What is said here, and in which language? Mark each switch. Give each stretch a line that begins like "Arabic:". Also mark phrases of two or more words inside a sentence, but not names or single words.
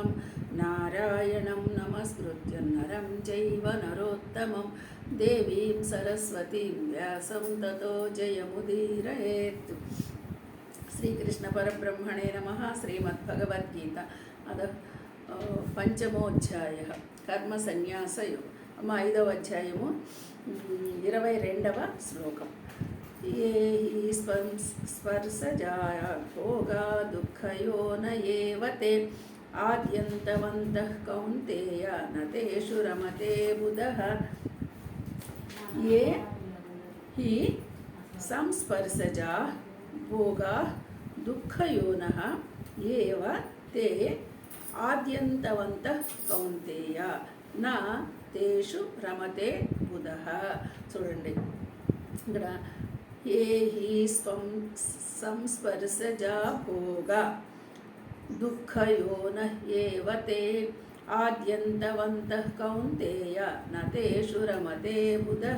Sanskrit: नारायणं नमस्कृत्य नरं चैव नरोत्तमं देवीं सरस्वतीं व्यासं ततो जयमुदीरयेत्। श्रीकृष्ण परब्रह्मणे नमः। श्रीमद्भगवद्गीता अद पंचमोऽध्यायः कर्मसन्न्यासयोगः।
Telugu: 5వ అధ్యాయము 22వ శ్లోకం।
Sanskrit: ये हि स्पर्शजा भोगा दुःखयो न एव ते आद्यन्तवन्तः कौन्तेय न तेषु रमते बुधः। ये हि संस्पर्शजा भोगा दुःखयोनः एव ते आद्यन्तवन्तः कौन्तेय न तेषु रमते बुधः।
Telugu: చూడండి ఇక్కడ
Sanskrit: ఏ హి సంస్పర్శజా భోగా దుఃఖయోన ఏవ తే ఆద్యంతవంతః కౌంతేయ న తేషు రమతే బుధః।